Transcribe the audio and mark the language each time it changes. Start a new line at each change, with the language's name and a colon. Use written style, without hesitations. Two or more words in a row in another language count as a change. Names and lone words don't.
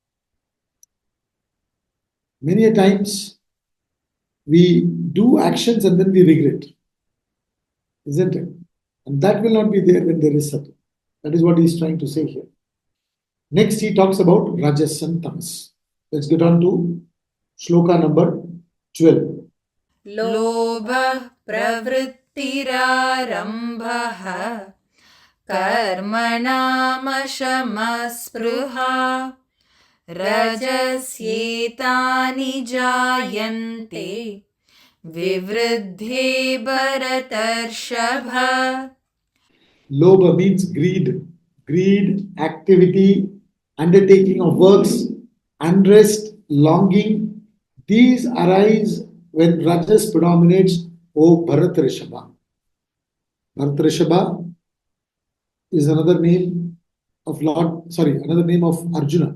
English: Many a times we do actions and then we regret. Isn't it? And that will not be there when there is Satva. That is what he is trying to say here. Next, he talks about Rajas and Tamas. Let's get on to shloka number 12.
Sanskrit: लोभ प्रवृत्तिरारम्भ कर्मणामशमस्पृहा रजस्येतानि जायन्ते विवृद्धे भरतर्षभ.
English: Lobha means greed. Greed, activity, undertaking of works, unrest, longing. These arise when Rajas predominates, O Bharatarshava. Bharatarshava is another name of Arjuna.